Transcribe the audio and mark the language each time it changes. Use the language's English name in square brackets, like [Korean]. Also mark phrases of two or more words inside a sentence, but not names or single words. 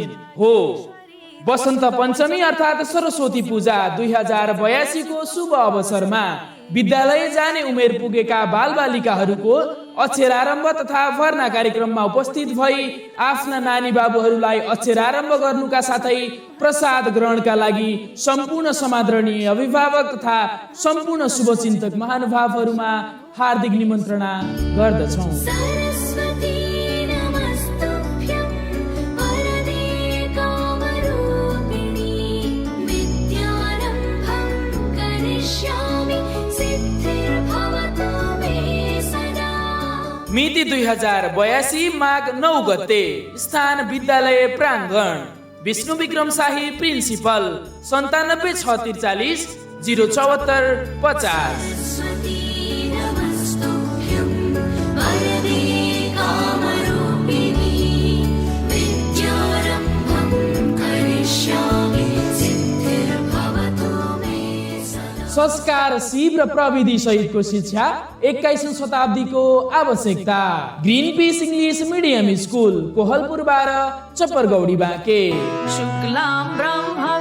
[Nepali] हो, वसन्त पञ्चमी अर्थात् सरस्वती पूजा 2082 को शुभ अवसरमा विद्यालय जाने उमेर पुगेका बालबालिकाहरूको अक्षरारम्भ तथा भर्ना कार्यक्रममा उपस्थित भई आफ्ना नानी बाबुहरूलाई अक्षरारम्भ गर्नुका साथै प्रसाद ग्रहणका लागि सम्पूर्ण समादरणीय अभिभावक तथा सम्पूर्ण शुभचिन्तक महानुभावहरूमा हार्दिक निमन्त्रणा गर्दछौँ। [Sanskrit] सरस्वती नमस्तुभ्यम् वरदे कामरूपिणी विद्यारम्भं करिष्यामि सिद्धिर्भवतु मे सदा। [Nepali] मिति 2082 माघ 9 गते, स्थान विद्यालय प्राङ्गण, विष्णु विक्रम शाही प्रिन्सिपल, 97 074 50। [Sanskrit] सरस्वती नमस्तुभ्यम् वरदे कामरूपिणी विद्यारम्भं करिष्यामि सिद्धिर्भवतु मे सदा। [Nepali] संस्कार शिव र प्रविधि सहितको शिक्षा 21औं शताब्दीको आवश्यकता। ग्रीन पीस इंग्लिश मीडियम स्कूल कोहलपुर 12 चपरगौडी बाँके। [Sanskrit] शुक्लां ब्रह्म